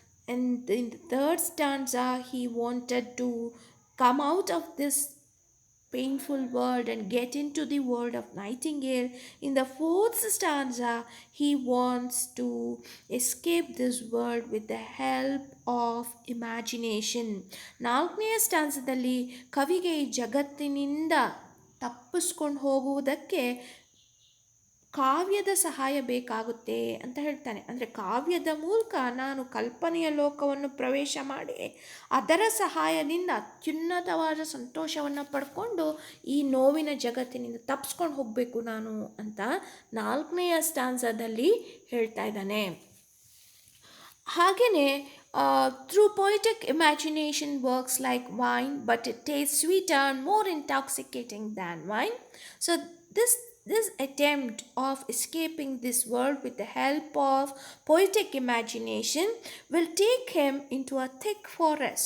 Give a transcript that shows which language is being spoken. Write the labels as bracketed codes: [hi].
[en] And in the third stanza, he wanted to come out of this painful world and get into the world of nightingale. In the fourth stanza, he wants to escape this world with the help of imagination. [kn] ನಾಲ್ಕನೆಯ ಸ್ಟಾನ್ಸದಲ್ಲಿ ಕವಿಗೆ ಈ ಜಗತ್ತಿನಿಂದ ತಪ್ಪಿಸ್ಕೊಂಡು ಹೋಗುವುದಕ್ಕೆ ಕಾವ್ಯದ ಸಹಾಯ ಬೇಕಾಗುತ್ತೆ ಅಂತ ಹೇಳ್ತಾನೆ. ಅಂದರೆ ಕಾವ್ಯದ ಮೂಲಕ ನಾನು ಕಲ್ಪನೆಯ ಲೋಕವನ್ನು ಪ್ರವೇಶ ಮಾಡಿ ಅದರ ಸಹಾಯದಿಂದ ಅತ್ಯುನ್ನತವಾದ ಸಂತೋಷವನ್ನು ಪಡ್ಕೊಂಡು ಈ ನೋವಿನ ಜಗತ್ತಿನಿಂದ ತಪ್ಪಿಸ್ಕೊಂಡು ಹೋಗಬೇಕು ನಾನು ಅಂತ ನಾಲ್ಕನೆಯ ಸ್ಟಾನ್ಸದಲ್ಲಿ ಹೇಳ್ತಾ ಇದ್ದಾನೆ. ಹಾಗೆಯೇ [en] through poetic imagination works like wine, but it tastes sweeter and more intoxicating than wine. So this attempt of escaping this world with the help of poetic imagination will take him into a thick forest.